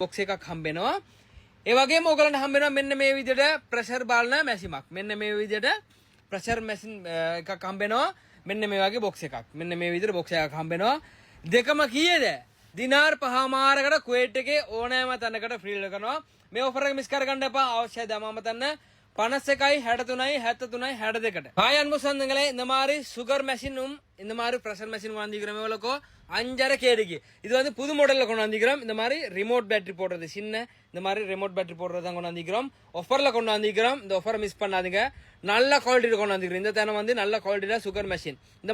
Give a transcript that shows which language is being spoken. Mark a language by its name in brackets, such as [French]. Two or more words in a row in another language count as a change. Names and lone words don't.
[Sinhala] බොක්ස් එකක් හම්බ වෙනවා ඒ වගේම ඔයගලන්ට හම්බ වෙනවා මෙන්න මේ විදිහට ප්‍රෙෂර් බලන මැෂිමක් මෙන්න මේ විදිහට [English] pressure machine [Sinhala] එකක් හම්බ වෙනවා මෙන්න මේ වගේ බොක්ස් එකක් මෙන්න මේ විදිහට බොක්ස් එකක් හම්බ වෙනවා දෙකම කීයද දිනාර් 5මාරකට කුවේට් එකේ ඕනෑම තැනකට ෆ්‍රී කරනවා මේ ඔෆර් එක මිස් කරගන්න එපා අවශ්‍ය දමම තන්න 51 63 73 62ට [Tamil] ஹாய் முசந்தங்களே இந்த மாதிரி [English] sugar machine [Tamil] இந்த மாதிரி [English] pressure machine [Tamil] வாங்கிக்கிறோம் எவ்வளோக்கோ 5.5 kg இது வந்து புது மாடல்ல கொண்டு வந்திருக்கிறோம் இந்த மாதிரி [English] remote battery [Tamil] போடுறது சின்ன இந்த மாதிரி [English] remote battery [Tamil] போடுறது தான் கொண்டு வந்திருக்கிறோம் ஆஃபர்ல கொண்டு வந்திருக்கிறோம் இந்த ஆஃபரை மிஸ் பண்ணாதீங்க நல்ல குவாலிட்டில கொண்டு வந்திருக்கிறோம் இந்த தேனை வந்து நல்ல குவாலிட்டில [English] sugar machine [Tamil] இந்த